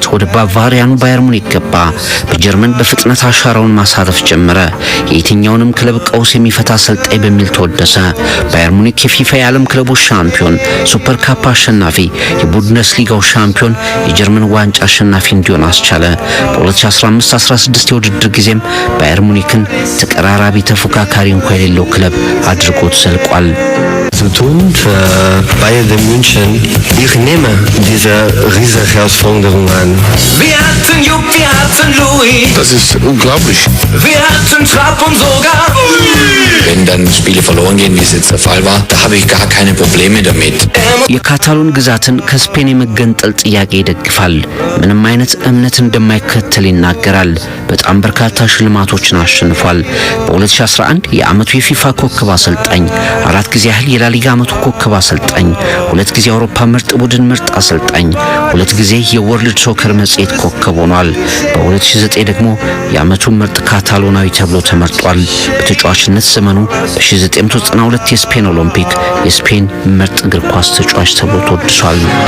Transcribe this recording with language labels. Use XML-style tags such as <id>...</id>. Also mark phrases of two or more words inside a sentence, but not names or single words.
<am>ወደ ባቫሪያኑ ባየር ሙኒክ ገባ። በጀርመን በፍጥነት አሻራውን ማሳረፍ ጀመረ። የየትኛውንም ክለብ ቀውስ የሚፈታ አሰልጣኝ በሚል ተወደሰ። ባየር ሙኒክ የፊፋ የዓለም ክለቦች ሻምፒዮን፣ ሱፐር ካፕ አሸናፊ፣ የቡንደስሊጋው ሻምፒዮን፣ የጀርመን ዋንጫ አሸናፊ እንዲሆን አስቻለ። በ2015-16 የውድድር ጊዜም ባየር ሙኒክን ተቀራራቢ ተፎካካሪ እንኳ የሌለው ክለብ አድርጎት ዘልቋል።</am> <de>zu tun für Bayern de München. Ich nehme diese riesige Herausforderung an. Wir hatten Jupp, wir hatten Louis. Das ist unglaublich. Wir hatten Trapp und sogar Wenn dann Spiele verloren gehen, wie es jetzt der Fall war, da habe ich gar keine Probleme damit.</de> <am>የካታሎን ግዛትን ከስፔን የመገንጠል ጥያቄ ይደግፋል። ምንም አይነት እምነት እንደማይከተል ይናገራል። በጣም በርካታ ሽልማቶችን አሸንፏል። በ2011 የዓመቱ የፊፋ ኮከብ አሰልጣኝ፣ 4 ጊዜ ያህል የላሊጋ ዓመቱ ኮከብ አሰልጣኝ፣ 2 ጊዜ የአውሮፓ ምርጥ ቡድን ምርጥ አሰልጣኝ፣ 2 ጊዜ የወርልድ ሶከር መጽሔት ኮከብ ሆኗል። በ2009 ደግሞ የዓመቱ ምርጥ ካታሎናዊ ተብሎ ተመርጧል። በተጫዋችነት ዘመኑ በ1992 የስፔን ኦሎምፒክ የስፔን ምርጥ እግር ኳስ ተጫዋች ተብሎ ተወድሷል።</am>